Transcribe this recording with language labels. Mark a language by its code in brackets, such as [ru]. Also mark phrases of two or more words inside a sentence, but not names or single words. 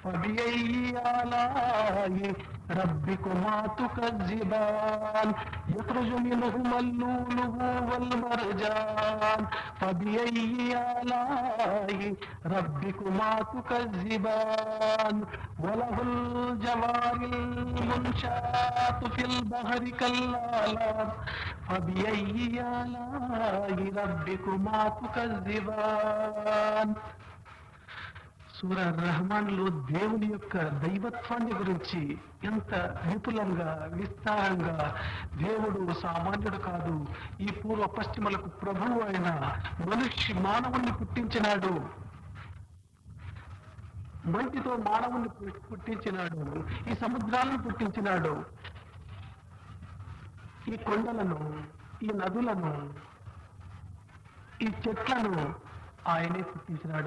[ar] فبأي آلاء ربكما تكذبان يخرج منهما اللؤلؤ والمرجان فبأي آلاء ربكما تكذبان وله الجوار المنشآت في البحر كالأعلام فبأي آلاء ربكما تكذبان. [te] సూరా రెహమాన్ లో దేవుని యొక్క దైవత్వాన్ని గురించి ఎంత విపులంగా విస్తారంగా, దేవుడు సామాన్యుడు కాదు, ఈ పూర్వ పశ్చిమలకు ప్రభువు అయిన మానవుణ్ణి పుట్టించినాడు, మంటితో మానవుణ్ణి పుట్టించినాడు, ఈ సముద్రాలను పుట్టించినాడు, ఈ కొండలను, ఈ నదులను, ఈ చెట్లను ఆయనే పుట్టించినాడు.